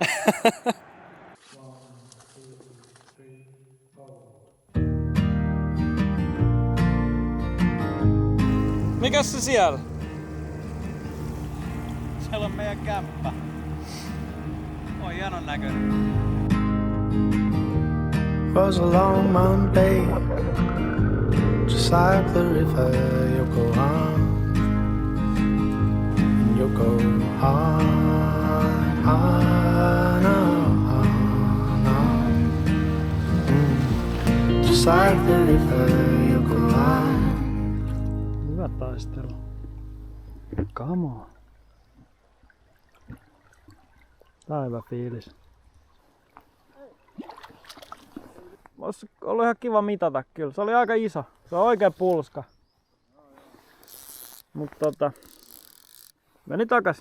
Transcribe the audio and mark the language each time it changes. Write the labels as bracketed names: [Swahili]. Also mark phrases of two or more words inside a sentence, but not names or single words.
[Finnish] Mikäs se siellä? Siellä on meidän kämppä. On hienon näköinen. [English] Was a long Monday, just like the river. You go on, and you go on, on, on. Just like the river, you go on. [Finnish] Hyvä taistelu. [English] Come on. [Finnish] Tää on hyvä fiilis. Olisi ollut ihan kiva mitata kyllä. Se oli aika iso. Se on oikein pulska. Mutta meni takas.